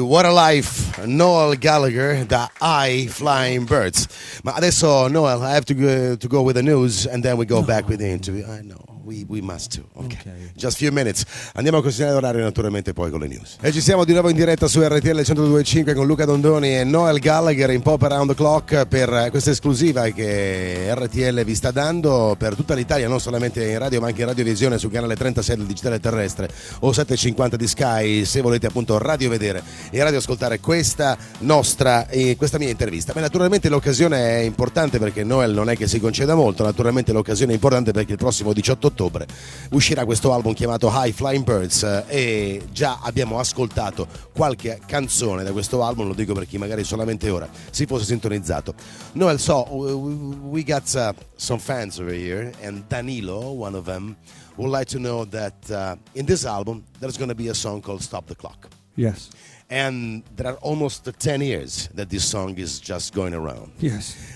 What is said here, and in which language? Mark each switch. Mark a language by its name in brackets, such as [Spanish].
[Italian] What a Life, Noel Gallagher da High Flying Birds. Ma adesso, [English] Noel, I have to go with the news and then we go back with the interview. I know, we must too. Okay. Just few minutes. [Italian] Andiamo a considerare l'orario naturalmente poi con le news. E ci siamo di nuovo in diretta su RTL 102.5 con Luca Dondoni e Noel Gallagher in Pop Around the Clock per questa esclusiva che RTL vi sta dando per tutta l'Italia, non solamente in radio ma anche in radiovisione sul canale 36 del digitale terrestre o 750 di Sky, se volete appunto radio vedere e radio ascoltare questa nostra questa mia intervista. Ma naturalmente l'occasione è importante perché Noel non è che si conceda molto, naturalmente l'occasione è importante perché il prossimo 18 ottobre uscirà questo album chiamato High Flying Birds e già abbiamo ascoltato qualche canzone da questo album, lo dico per chi magari solamente ora si fosse sintonizzato. [English] Noel, so we got some fans over here and Danilo, one of them, would like to know that in this album there's going to be a song called Stop the Clock. Yes. And there are almost 10 years that this song is just going around. Yes.